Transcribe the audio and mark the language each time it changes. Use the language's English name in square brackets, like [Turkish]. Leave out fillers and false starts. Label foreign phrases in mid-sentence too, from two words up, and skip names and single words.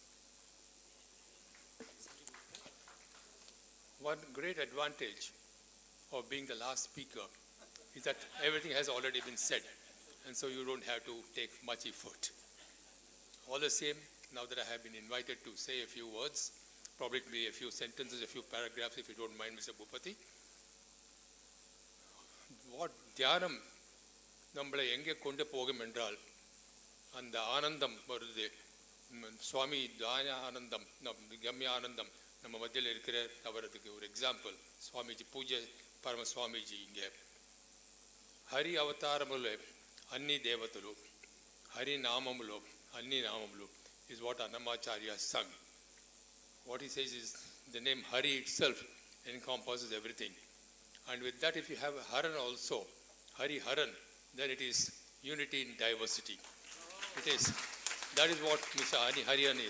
[English] One great advantage of being the last speaker is that everything has already been said, and so you don't have to take much effort. All the same, now that I have been invited to say a few words, probably a few sentences, a few paragraphs, if you don't mind, Mr. [Tamil] Bhupati. What Dhyanam நம்மளை எங்கே கொண்டு போகும் என்றால் அந்த ஆனந்தம் வருது. சுவாமி தான ஆனந்தம், கம்ய ஆனந்தம் நம்ம மத்தியில் இருக்கிற அவரதுக்கு ஒரு எக்ஸாம்பிள் [Telugu] స్వామీజీ పూజ్య పరమ స్వామీజీ ఇంగే హరి అవతారములో అన్ని దేవతలు హరి నామములో అన్ని నామములు [English] is what Annamacharya sung. What he says is the name Hari itself encompasses everything, and with that if you have Haran also, Hari Haran, then it is unity in diversity. It is, that is what Mr. Harihan is.